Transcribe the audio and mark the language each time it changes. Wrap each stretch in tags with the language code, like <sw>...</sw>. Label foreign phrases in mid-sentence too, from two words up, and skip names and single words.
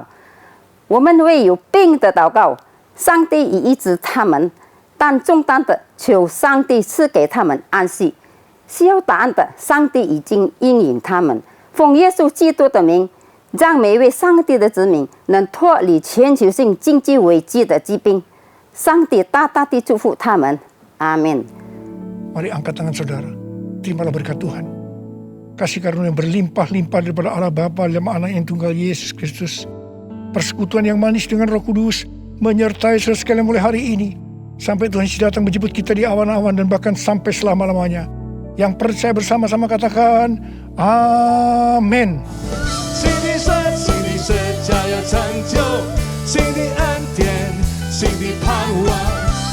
<zh>我们为有病的祷告，上帝已医治他们，但重担的求上帝赐给他们安息。需要答案的，上帝已经应允他们。奉耶稣基督的名，让每一位上帝的子民能脱离全球性经济危机的疾病。上帝大大地祝福他们，阿们。</zh> <id>Mari angkat tangan saudara, terimalah berkat Tuhan. Kasih karunia berlimpah-limpah daripada Allah Bapa dalam Anak yang tunggal Yesus Kristus. Persekutuan yang manis dengan Roh Kudus menyertai saudara sekalian mulai hari ini sampai Tuhan Yesus datang menjemput kita di awan-awan dan bahkan sampai selama-lamanya. Yang percaya bersama-sama katakan amin.</id> <zh>新的神，新的神将要成就，新的恩典，新的盼望。</zh>